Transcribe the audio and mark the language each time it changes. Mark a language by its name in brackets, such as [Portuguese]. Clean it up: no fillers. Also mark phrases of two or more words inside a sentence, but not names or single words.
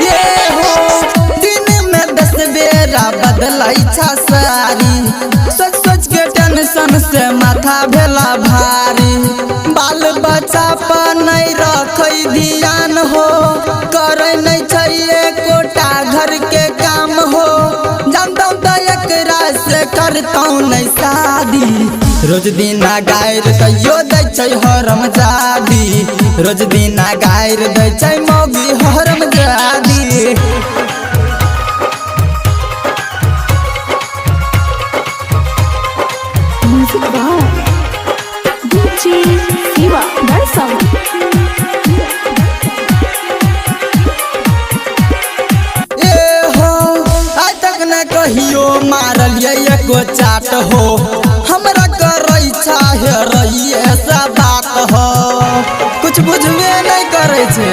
[Maithili] ये हो दिन में 10 बेरा बदलै छा सारी, सोच सोच के टेंशन से माथा भेला भारी। बाल बच्चा पर नहीं रखै ध्यान हो, करे नहीं छै एकोटा घर के काम हो, जानता तो एकरा से करता नहीं शादी। रोज दिन गायर तैयो दै छै हरमजादी, रोज दिन गायर दै छै मौगी हरमजादी। [English] Music by DJ Shiva Barsa. [Maithili] कहियो मारलिए एको चाट हो, हमरा करे चाहे रही ऐसा बात हो, कुछ बुझबे नहीं करे छे।